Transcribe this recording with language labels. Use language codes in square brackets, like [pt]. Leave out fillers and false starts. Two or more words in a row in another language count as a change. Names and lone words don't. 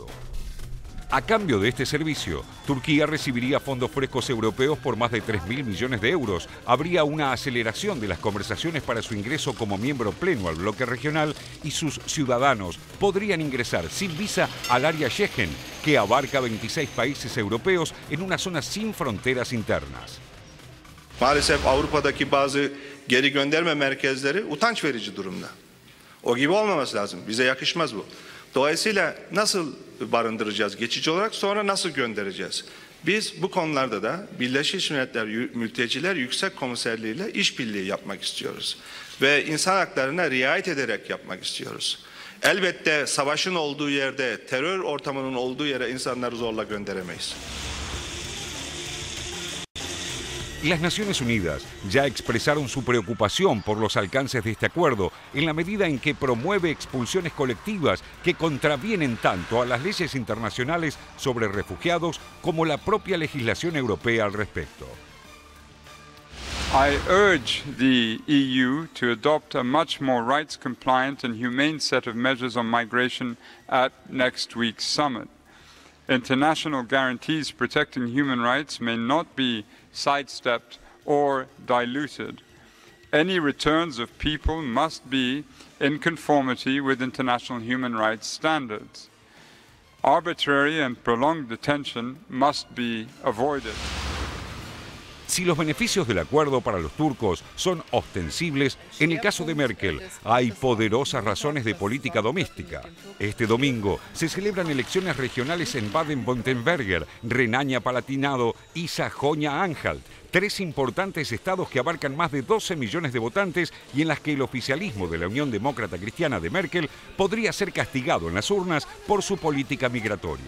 [es] A cambio de este servicio, Turquía recibiría fondos frescos europeos por más de 3.000 millones de euros. Habría una aceleración de las conversaciones para su ingreso como miembro pleno al bloque regional y sus ciudadanos podrían ingresar sin visa al área Schengen, que abarca 26 países europeos en una zona sin fronteras internas. [tr] Maalesef Avrupa'daki bazı geri gönderme merkezleri utanç verici durumda. O gibi olmaması lazım. Bize yakışmaz bu. Dolayısıyla nasıl barındıracağız geçici olarak, sonra nasıl göndereceğiz? Biz bu konularda da Birleşmiş Milletler Mülteciler Yüksek Komiserliği ile işbirliği yapmak istiyoruz. Ve insan haklarına riayet ederek yapmak istiyoruz. Elbette savaşın olduğu yerde, terör ortamının olduğu yere insanları zorla gönderemeyiz. [es] Las Naciones Unidas ya expresaron su preocupación por los alcances de este acuerdo en la medida en que promueve expulsiones colectivas que contravienen tanto a las leyes internacionales sobre refugiados como la propia legislación europea al respecto. [en] I urge the EU to adopt a much more rights-compliant and humane set of measures on migration at next week's summit. International guarantees protecting human rights may not be sidestepped or diluted. Any returns of people must be in conformity with international human rights standards. Arbitrary and prolonged detention must be avoided. [es] Si los beneficios del acuerdo para los turcos son ostensibles, en el caso de Merkel hay poderosas razones de política doméstica. Este domingo se celebran elecciones regionales en Baden-Württemberg, Renania-Palatinado y Sajonia-Anhalt, 3 importantes estados que abarcan más de 12 millones de votantes y en las que el oficialismo de la Unión Demócrata Cristiana de Merkel podría ser castigado en las urnas por su política migratoria.